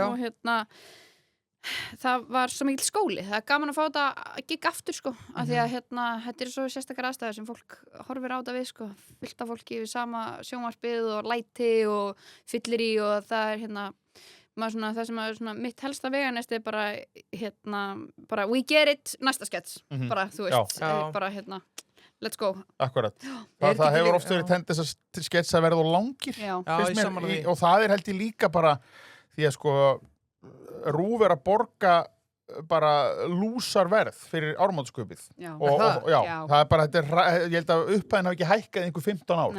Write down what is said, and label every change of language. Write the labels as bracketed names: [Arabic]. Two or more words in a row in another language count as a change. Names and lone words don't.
[Icelandic] og hérna það var svo mikil skóli, það er gaman að fá þetta að gigga aftur, sko, af því að hérna þetta er svo sérstakar aðstæður sem fólk horfir á þetta við, sko, fullt af fólki við sama sjónvarpið og læti og fyllir í og það er hérna maður svona, það sem er svona mitt helsta veganest er bara, hérna, bara [English] we get it, [Icelandic] næsta skets, bara, þú veist, Já. bara, hérna, [English] let's go. [Icelandic] Akkurat. Er Það ekki hefur líka- oft verið já. tend þess að sketsa verða og langir. Já. Já, finnst ég mér, sammála því. og það er held ég líka bara því að sko RÚV er að borga bara lúsar verð fyrir áramótaskaupið Já. og já, Já. það er bara, ég held að upphæðin hafi ekki hækkað í einhver 15 ár